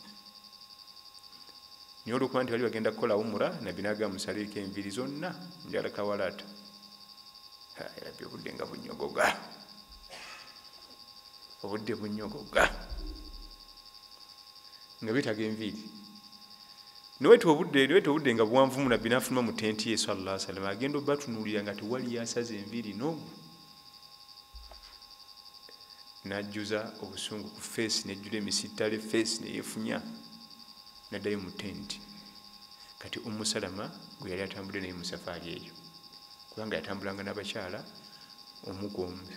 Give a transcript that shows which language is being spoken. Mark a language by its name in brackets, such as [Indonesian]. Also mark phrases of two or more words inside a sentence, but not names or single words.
[Ganda] Niyo olwokuba nti bali bagenda kukola umura Nabbi n'agamba musaleeko enviiri zonna njala kawalaata erabye obudde nga bunyogoga obudde bunyogoga nga betaga enviiri niweta obudde nga buwanvumu Nabbi n'afuluma mu tenti ye sallallahu alaihi wasallam agenda obatunuulira nga tewali yasaze enviiri n'omu n'ajjuza obusungu ku feesi nejjula emisittale feesi neyefunya naddayo mu tenti. Kati Salama gwe yali atambudde naye mu safaari eyo kubanga yatambulanga n'abakyala omugombe.